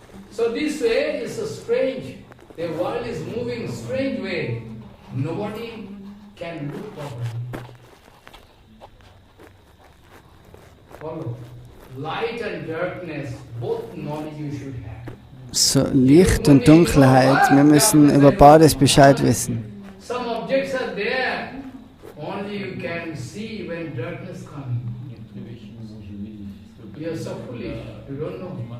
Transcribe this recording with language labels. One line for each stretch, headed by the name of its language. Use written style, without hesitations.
English: So this way is so strange. The world is moving strange way. Nobody can look properly. Follow. Light and darkness, both knowledge you should have.
German: So Licht und Dunkelheit, wir müssen über beides Bescheid wissen.
English: Some objects are there, only you can see when darkness comes. You are so foolish, you don't know.